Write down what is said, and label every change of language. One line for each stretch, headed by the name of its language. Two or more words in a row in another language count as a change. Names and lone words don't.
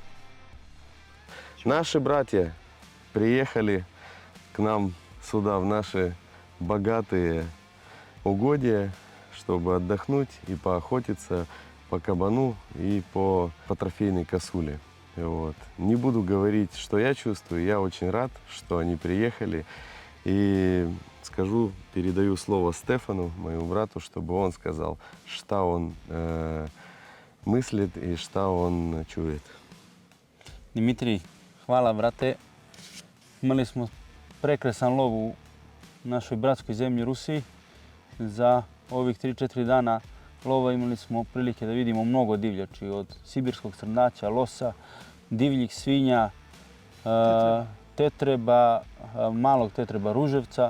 Russian: Наши братья приехали к нам сюда, в наши богатые угодья, чтобы отдохнуть и поохотиться по кабану и по трофейной косуле. Вот. Не буду говорить, что я чувствую. Я очень рад, что они приехали. И скажу, передаю слово Стефану, моему брату, чтобы он сказал, что он мыслит и что он чует.
Serbian: Dimitrij, hvala brate. Imali smo prekrasan lov u našoj bratskoj zemlji Rusiji. Za ovih 3-4 dana lova imali smo prilike da vidimo mnogo divljači, od sibirskog srnaća, losa, divljih svinja, tetreba, malog tetreba ruževca.